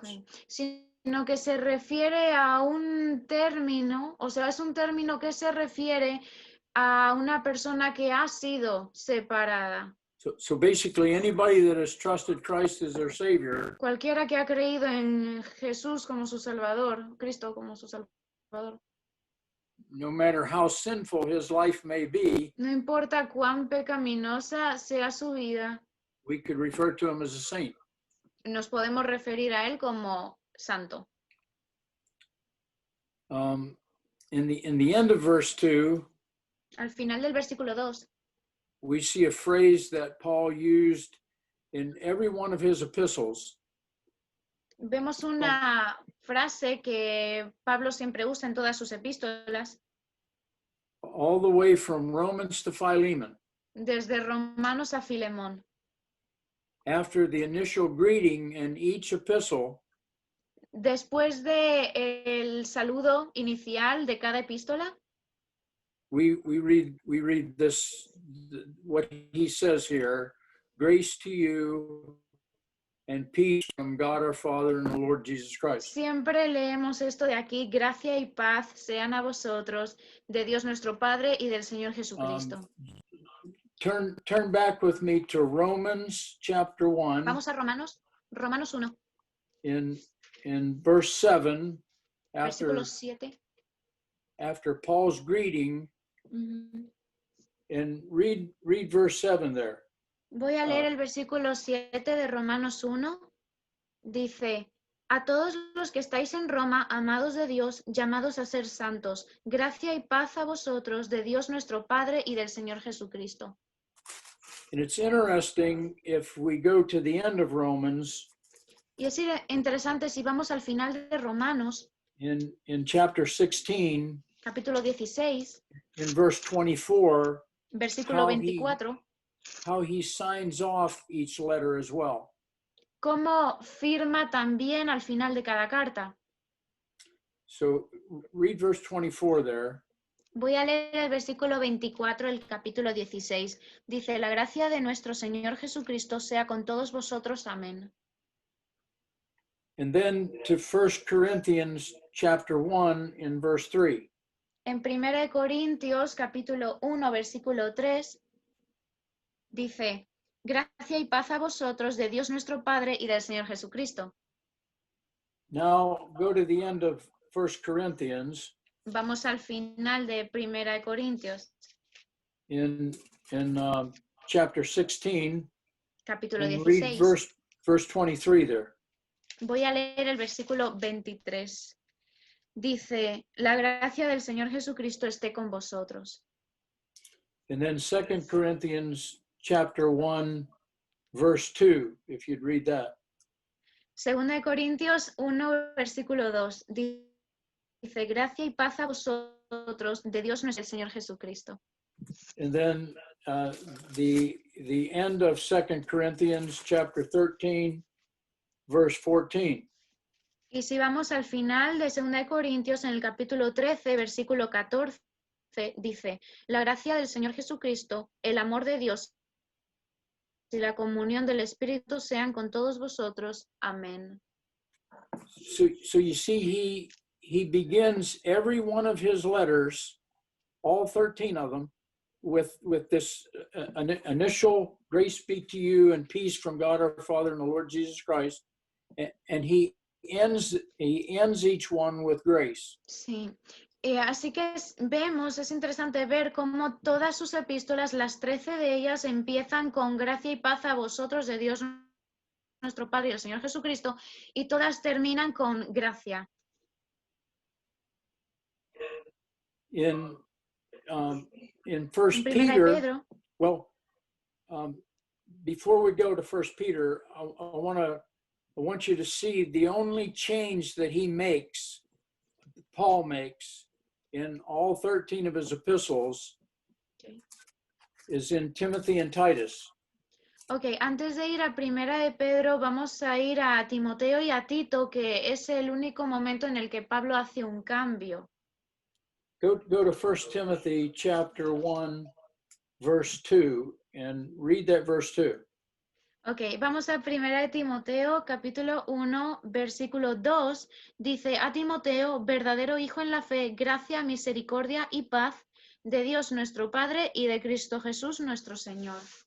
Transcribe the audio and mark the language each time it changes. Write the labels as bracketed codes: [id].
[es] ok, sino que se refiere a un término, o sea, es un término que se refiere a una persona que ha sido separada. [en] So basically, anybody that has trusted Christ as their Savior [es] Cualquiera que ha creído en Jesús como su Salvador, Cristo como su Salvador, [en] no matter how sinful his life may be, [es] no importa cuán pecaminosa sea su vida, [en] we could refer to him as a saint. [es] nos podemos referir a él como santo. [en] In the end of verse 2, [es] Al final del versículo 2, [en] we see a phrase that Paul used in every one of his epistles, [es] vemos una frase que Pablo siempre usa en todas sus epístolas, [en] all the way from Romans to Philemon. [es] desde Romanos a Filemón. [en] After the initial greeting in each epistle, [es] Después de el saludo inicial de cada epístola, [en] we read this, what he says here: grace to you and peace from God our Father and the Lord Jesus Christ. [es] siempre leemos esto de aquí: gracia y paz sean a vosotros, de Dios nuestro Padre y del Señor Jesucristo. [en] Turn back with me to Romans chapter 1 [es] Vamos a Romanos 1, [en] in verse 7, [es] versículo 7. [en] after Paul's greeting, Ujú. and read verse 7 there. [es] Voy a leer el versículo 7 de Romanos 1. Dice: a todos los que estáis en Roma, amados de Dios, llamados a ser santos, gracia y paz a vosotros, de Dios nuestro Padre y del Señor Jesucristo. [en] And it's interesting if we go to the end of Romans [es] Y es interesante si vamos al final de Romanos, [en] in chapter 16, [es] capítulo 16, [en] in verse 24, [es] versículo 24, [en] how he signs off each letter as well. [es] cómo firma también al final de cada carta. [en] So read verse 24 there. [es] Voy a leer el versículo 24 del capítulo 16. Dice: la gracia de nuestro Señor Jesucristo sea con todos vosotros. Amén. [en] And then to 1 Corinthians chapter 1 in verse 3. [es] En 1 Corintios capítulo 1 versículo 3 dice: gracia y paz a vosotros, de Dios nuestro Padre y del Señor Jesucristo. [en] Now go to the end of 1 Corinthians [es] Vamos al final de 1 Corintios [en] in chapter 16 [es] capítulo [en] and read [es] 16. [en] verse 23 there. [es] Voy a leer el versículo 23. Dice: la gracia del Señor Jesucristo esté con vosotros. [en] And then 2 Corinthians chapter 1 verse 2, if you'd read that. [es] Segunda de Corintios 1 versículo 2 dice: gracia y paz a vosotros, de Dios nuestro Señor Jesucristo. [en] And then the end of 2 Corinthians chapter 13 verse 14. [es] Y si vamos al final de 2 de Corintios, en el capítulo 13, versículo 14, dice: la gracia del Señor Jesucristo, el amor de Dios y la comunión del Espíritu sean con todos vosotros. Amén. [en] So you see, he begins every one of his letters, all 13 of them, with this initial grace be to you and peace from God our Father and the Lord Jesus Christ, and he ends each one with grace. [es] Sí. Así que vemos, es interesante ver cómo todas sus epístolas, las 13 de ellas, empiezan con gracia y paz a vosotros, de Dios nuestro Padre y el Señor Jesucristo, y todas terminan con gracia. [en] In [es] En [en] First [es] Primera de [en] Peter, [es] Pedro, [en] well, before we go to First Peter, I want you to see the only change that he makes Paul makes in all 13 of his epistles Okay. is in Timothy and Titus. [es] Ok, antes de ir a Primera de Pedro, vamos a ir a Timoteo y a Tito, que es el único momento en el que Pablo hace un cambio. Go to 1 Timothy chapter 1, verse 2, and read that verse 2. Ok, vamos a Primera de Timoteo, capítulo 1, versículo 2. Dice, a Timoteo, verdadero hijo en la fe, gracia, misericordia y paz de Dios nuestro Padre y de Cristo Jesús nuestro Señor.